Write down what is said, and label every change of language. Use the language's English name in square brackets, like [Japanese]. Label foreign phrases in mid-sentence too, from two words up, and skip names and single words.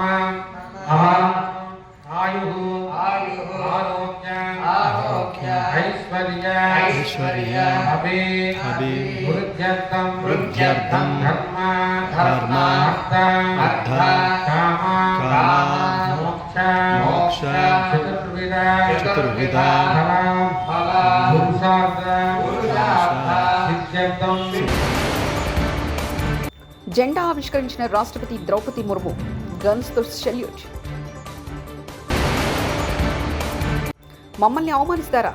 [Sanskrit] ఆయు ఆరోగ్య ऐश्वर्य अभि वृद्ध्यर्थं धर्म अर्थ काम मोक्ष चतुर्विधा [Telugu] జెండా ఆవిష్కరించిన రాష్ట్రపతి ద్రౌపది ముర్ము గన్స్తో సెల్యూట్. మమ్మల్ని అవమానిస్తారా?